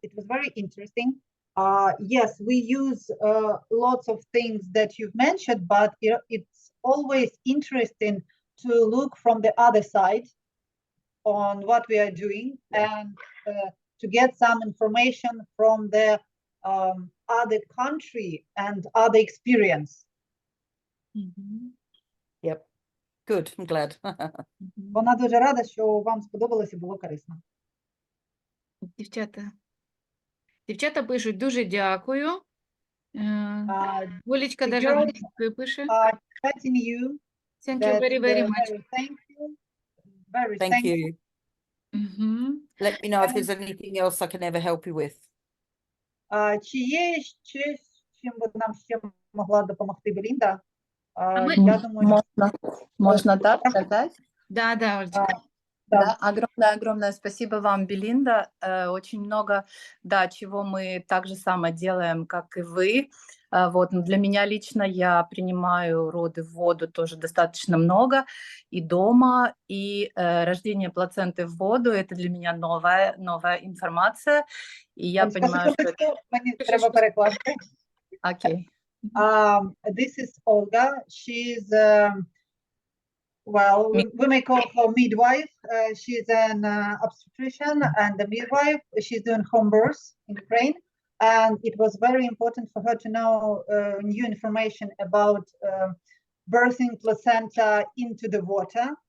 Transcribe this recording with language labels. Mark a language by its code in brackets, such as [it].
[en] It was very interesting. Yes, we use lots of things that you've mentioned, but it's always interesting to look from the other side on what we are doing and to get some information from the other country and other experience. Yep. Good. I'm glad. [uk] Вона дуже рада, що вам сподобалося і було корисно. Дівчата пишуть, дуже дякую. [ru] Олечка даже [en] girls [uk] англійською пише. [en] Chatting you. Thank you very, very much. Thank you. Very Thank thankful. you. Let me know if there's anything else I can ever help you with. [uk] Чи є щось, чим би нам ще могла допомогти Белінда? Я думаю, [ru] Можно так сказать? Да, Олечка. Да, огромное спасибо вам, Белинда. Очень много, да, чего мы так же само делаем, как и вы. Вот, но для меня лично я принимаю роды в воду тоже достаточно много, и дома, и рождение плаценты в воду, это для меня новая информация, и я понимаю, что это... [uk] Мені треба перекласти. Окей. [en] This is Olga. She's well, we may call her midwife. She's an obstetrician and a midwife. She's doing home birth in Ukraine, and it was very important for her to know new information about birthing placenta into the water.